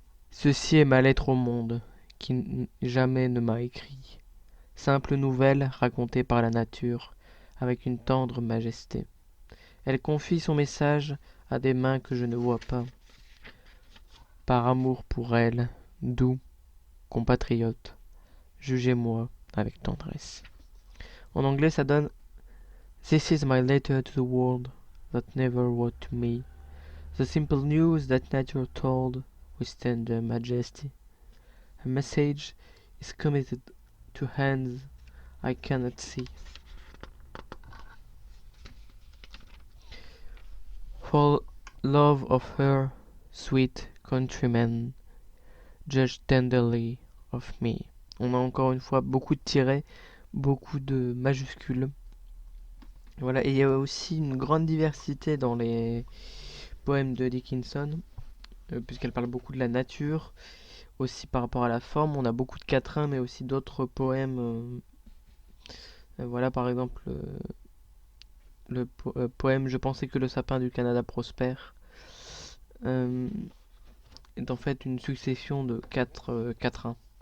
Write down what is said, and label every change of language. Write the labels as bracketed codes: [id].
[fr] Ceci est ma lettre au monde, qui jamais ne m'a écrit. Simple nouvelle racontée par la nature, avec une tendre majesté. Elle confie son message à des mains que je ne vois pas. Par amour pour elle, doux compatriotes, jugez-moi avec tendresse. En anglais, ça donne [en] This is my letter to the world that never wrote to me. The simple news that nature told with tender majesty. A message is committed to hands I cannot see. For love of her, sweet countrymen, judge tenderly of me. [fr] On a encore une fois beaucoup de tirets, beaucoup de majuscules. Voilà, et il y a aussi une grande diversité dans les poèmes de Dickinson, puisqu'elle parle beaucoup de la nature, aussi par rapport à la forme. On a beaucoup de quatrains, mais aussi d'autres poèmes. Voilà, par exemple, le poème Je pensais que le sapin du Canada prospère est en fait une succession de quatre quatrains.